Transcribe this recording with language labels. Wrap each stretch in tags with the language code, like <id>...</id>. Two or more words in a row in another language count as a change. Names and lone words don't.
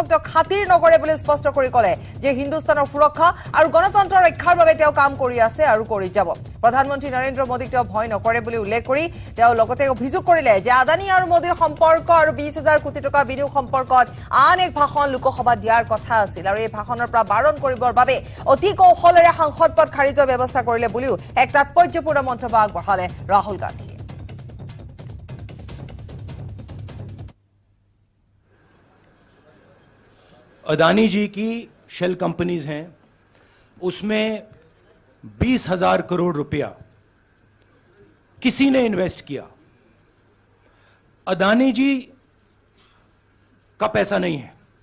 <as>তেওঁ খাতিৰ নকৰে বুলি স্পষ্ট কৰি কলে যে হিন্দুস্তানৰ সুৰক্ষা আৰু গণতন্ত্ৰৰ ৰক্ষাৰ বাবে তেওঁ কাম কৰি আছে আৰু কৰি যাব প্ৰধানমন্ত্ৰী নৰেন্দ্ৰ মোদীক তেওঁ ভয় নকৰে বুলি উল্লেখ কৰি তেওঁ লগতে অভিযোগ কৰিলে যে আদানী আৰু মোদীৰ সম্পৰ্ক আৰু 20,000 কোটি টকা বিনিয়োগ সম্পৰ্কত আন এক ভাষণ লোকসভাত দিয়াৰ কথা আছিল আৰু এই ভাষণৰ পৰা বাৰণ কৰিবৰ বাবে অতি কৌশলেৰে সাংসদ পদ খাৰিজৰ ব্যৱস্থা কৰিলে বুলিও এক তাৎপৰ্যপূৰ্ণ মন্তব্য আগবঢ়ালে ৰাহুল গান্ধী</as> <hi>अदानी जी की</hi> <en>shell companies</en> <hi>हैं उसमें 20,000 करोड़ रुपया किसी ने इन्वेस्ट किया अदानी जी का पैसा नहीं है</hi>